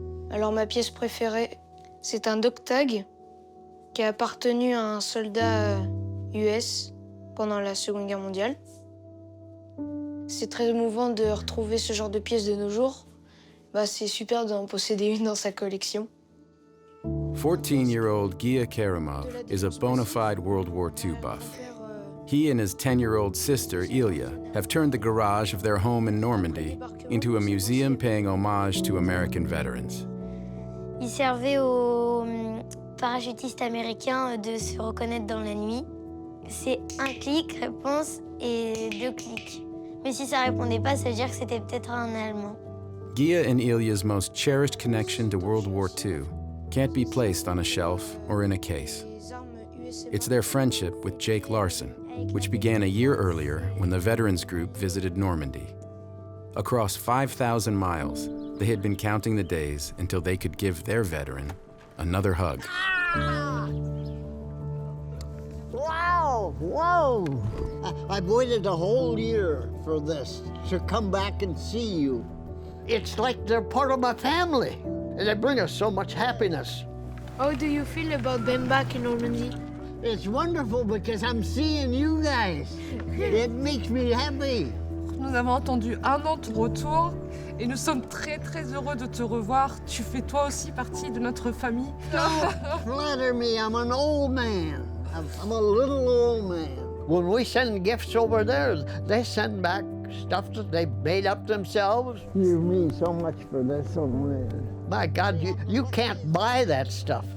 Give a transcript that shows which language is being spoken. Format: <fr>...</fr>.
<fr>Alors ma pièce préférée, c'est un dog tag qui a appartenu à un soldat US pendant la Seconde Guerre mondiale. C'est très émouvant de retrouver ce genre de pièces de nos jours. C'est super d'en posséder une dans sa collection.</fr> <en>14-year-old Gia Karamov is a bona fide World War II buff. He and his 10-year-old sister, Ilya, have turned the garage of their home in Normandy into a museum paying homage to American veterans.</en> <fr>Il servait aux parachutistes américains de se reconnaître dans la nuit. C'est un clic, réponse, et 2 clics. Mais si ça répondait pas, ça veut dire que c'était peut-être un Allemand.</fr> <en>Gia and Ilya's most cherished connection to World War II can't be placed on a shelf or in a case. It's their friendship with Jake Larson, which began a year earlier when the veterans group visited Normandy. Across 5,000 miles, they had been counting the days until they could give their veteran another hug. Wow, whoa! I've waited a whole year for this, to come back and see you. It's like they're part of my family, and they bring us so much happiness. How do you feel about them back in Normandy? It's wonderful because I'm seeing you guys. It makes me happy.</en> <fr>Nous avons entendu un an ton retour et nous sommes très très heureux de te revoir. Tu fais toi aussi partie de notre famille.</fr> <en>Don't flatter me, I'm an old man. I'm a little old man. When we send gifts over there, they send back stuff that they made up themselves. You mean so much for this old man. My God, you can't buy that stuff.</en>